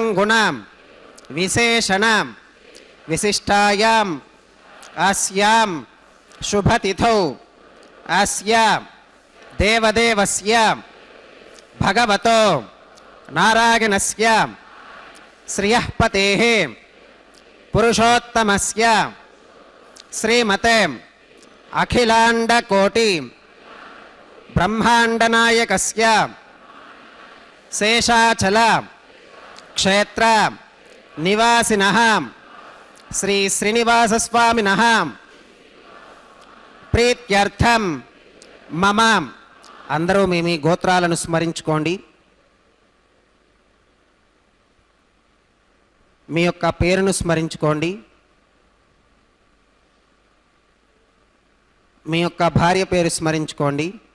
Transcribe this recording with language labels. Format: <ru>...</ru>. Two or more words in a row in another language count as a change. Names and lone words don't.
<sa>गुण विशेषण विशिष्टायां अस्यां शुभतिथौ अस्य देवदेवस्य भगवतो नारायणस्य श्रियःपतेः पुरुषोत्तमस्य श्रीमते अखिलाण्डकोटि ब्रह्माण्डनायकस्य शेषाचल क्षेत्र निवासिनः श्री श्रीनिवासस्वामिनः ప్రీత్యర్థం మమ.</sa> <te>అందరూ మీ గోత్రాలను స్మరించుకోండి. మీ యొక్క పేరును స్మరించుకోండి. మీ యొక్క భార్య పేరు స్మరించుకోండి.</te>